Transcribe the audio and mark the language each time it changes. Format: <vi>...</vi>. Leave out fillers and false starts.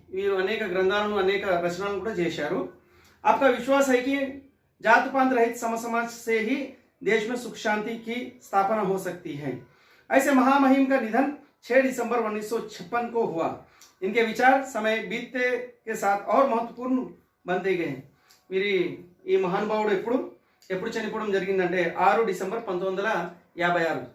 <te>వీరు అనేక గ్రంథాలను, అనేక రచనలను కూడా చేశారు.</te> <hi>आपका विश्वास है कि जात पात रहित समसमाज से ही देश में सुख शांति की स्थापना हो सकती है. ऐसे महामहिम का निधन 6 दिसंबर 1956 को हुआ. इनके विचार समय बीतते के साथ और महत्वपूर्ण बनते गए.</hi> <te>వీరి ఈ మహానుభావుడు ఎప్పుడు చనిపోవడం జరిగిందంటే 6 డిసెంబర్ 1956.</te>